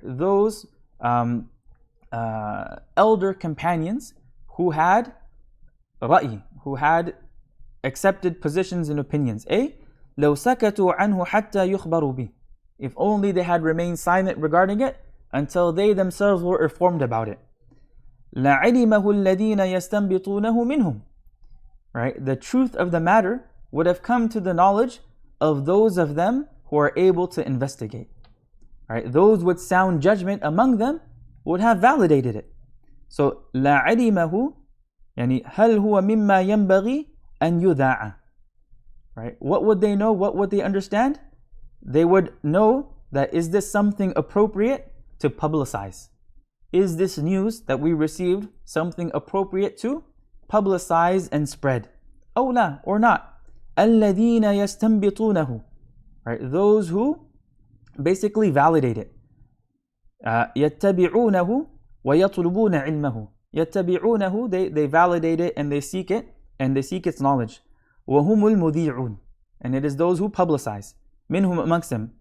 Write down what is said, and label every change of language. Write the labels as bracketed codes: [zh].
[en] Those elder companions who had رأي, who had accepted positions and opinions. [ar] لو سكتوا عنه حتى يخبروا به, [en] if only they had remained silent regarding it until they themselves were informed about it. [ar] لعلمه الذين يستنبطونه منهم, [en] right? The truth of the matter would have come to the knowledge of those of them who are able to investigate, right? Those with sound judgment among them would have validated it. So [ar] لعلمه, يعني هل هو مما ينبغي أن يذاع, [en] right? What would they know? What would they understand? They would know that, is this something appropriate to publicize? Is this news that we received something appropriate to publicize and spread? [ar] أو لا, [en] or not. [ar] الذين يستنبطونه, [en] right? Those who basically validate it. [ar] يتبعونه ويطلبون علمه. [en] يتبعونه, they validate it and they seek it, and they seek its knowledge. [ar] وهم المذيعون, [en] and it is those who publicize. [ar] منهم, [en] amongst them.